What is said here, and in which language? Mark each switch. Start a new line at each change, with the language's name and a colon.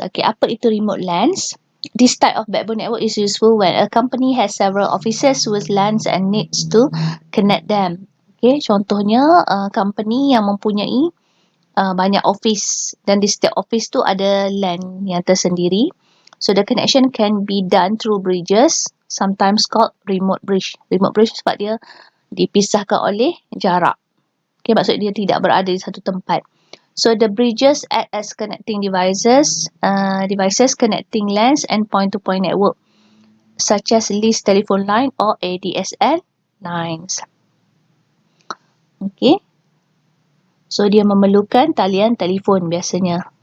English: Okay,
Malay: apa itu
English: remote LANs? This type of backbone network is useful when a company has several offices with LANs and needs to connect them.
Malay: Okay, contohnya company yang mempunyai banyak office, dan di setiap office tu ada LAN yang tersendiri.
English: So the connection can be done through bridges, sometimes called remote bridge.
Malay: Remote bridge sebab dia dipisahkan oleh jarak. Okay, maksud dia tidak berada di satu tempat.
English: So the bridges act as connecting devices connecting LANs and point-to-point network, such as leased telephone line or ADSL lines.
Malay: Okay. So dia memerlukan talian telefon biasanya.